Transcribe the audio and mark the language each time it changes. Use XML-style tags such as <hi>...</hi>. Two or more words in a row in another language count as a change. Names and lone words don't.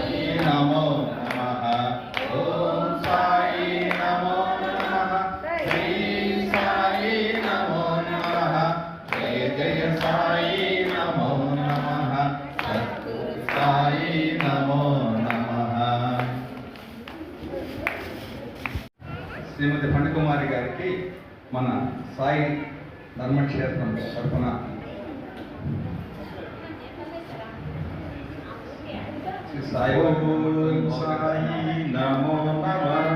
<sa>नमो नमः। ॐ साई नमो नमः. श्री साई नमो नमः. जय साई नमो नमः. सद्गुरु साई नमो नमः.</sa> <te>శ్రీమతి పండుకుమారి గారికి మన సాయి ధర్మక్షేత్రం తరఫున శ్రీ సాయి</te> <sa>నమో నమః.</sa>